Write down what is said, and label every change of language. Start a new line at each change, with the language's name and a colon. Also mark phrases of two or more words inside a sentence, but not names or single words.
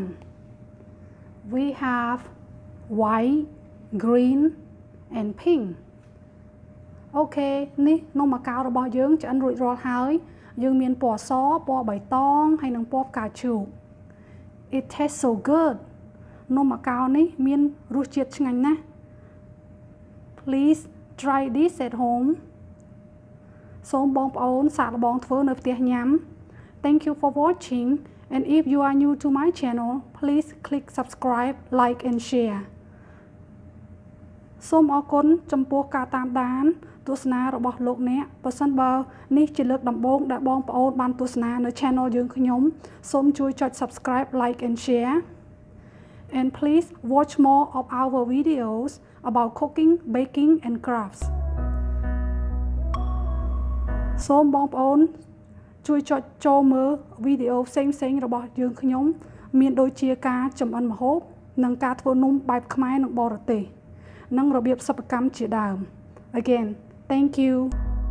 English: We have white, green, and pink.
Khmer: Okay, នេះនំអាកោរបស់យើងឆ្អិនរួចរាល់ហើយយើងមានពណ៌សពណ៌បៃតងហើយនិងពណ៌ផ្កាឈូក
English: It tastes so good.
Khmer: នំអាកោនេះមានរសជាតិឆ្ងាញ់ណាស់
English: Please try this at home.
Khmer: សូមបងប្អូនសាកល្បងធ្វើនៅផ្ទះញ៉ាំ
English: Thank you for watching, and if you are new to my channel, please click subscribe, like and share.
Khmer: សូមអរគុណចំពោះការតាមដានទស្សនារបស់លោកអ្នកបើសិនបើនេះជាលើកដំបូងដែលបងប្អូនបានទស្សនានៅ channel យើងខ្ញុំសូមជួយចុច
English: subscribe, like and share. And please watch more of our videos about cooking, baking and crafts.
Khmer: សូមបងប្អូនជួយចុចចូលមើលវីដេអូផ្សេងៗរបស់យើងខ្ញុំមានដូចជាការចម្អិនម្ហូបនិងការធ្វើនំបែបខ្មែរនិងបរទេសនិងរបៀបសិប្បកម្មជាដើម
English: Again, thank you.